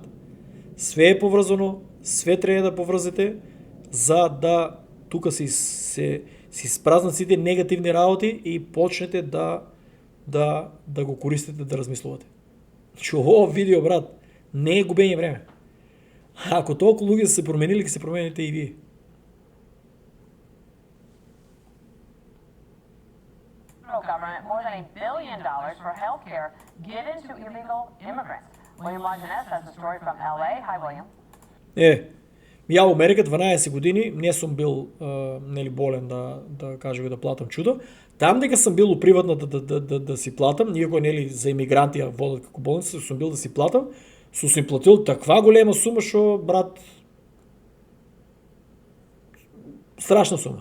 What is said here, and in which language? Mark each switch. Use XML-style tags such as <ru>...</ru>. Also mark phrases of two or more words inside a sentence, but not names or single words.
<mk>Све е поврзано, све треба да поврзете за да тука се испразнат сите негативни работи и почнете да го користите, да размислувате. Значи, ово видео, брат, не е губење време. Ако толку луѓе се променили, ќе се промените и вие.</mk> <en>Government more than $1 billion for health care given to illegal immigrants. William Longinus has a story from LA. Hi, William.</en> <mk>Ја во Америка 12 години не сум бил нели болен да кажеме да платам чудо. Там дека сум бил у приватна да си платам, иако нели за имигранти ја водат како болница, сум бил да си платам, сум платил таква голема сума што брат страшна сума.</mk>